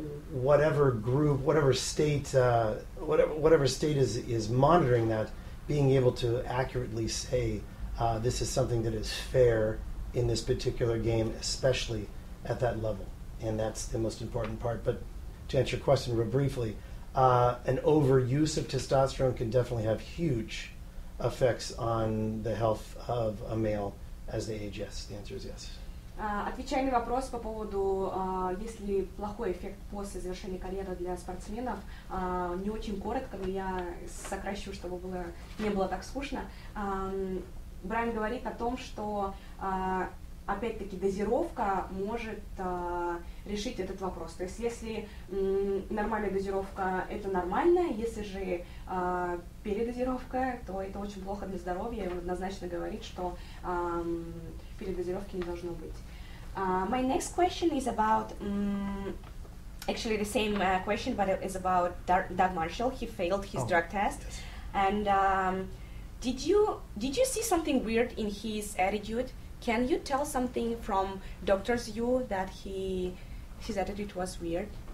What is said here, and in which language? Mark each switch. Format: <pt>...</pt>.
<en>whatever group, whatever state is monitoring that, being able to accurately say this is something that is fair in this particular game, especially at that level, and that's the most important part. But to answer your question real briefly, an overuse of testosterone can definitely have huge effects on the health of a male as they age. Yes, the answer is yes.</en> <ru>Отвечая на вопрос по поводу, есть ли плохой эффект после завершения карьеры для спортсменов, не очень коротко, но я сокращу, чтобы не было так скучно. Брайан говорит о том, что опять-таки дозировка может решить этот вопрос. То есть если нормальная дозировка – это нормально, если же передозировка, то это очень плохо для здоровья, и он однозначно говорит, что передозировки не должно быть.</ru> <en>My next question is about actually the same question, but it is about Doug Marshall. He failed his drug test, and did you see something weird in his attitude? Can you tell something from doctor's view that his attitude was weird?</en>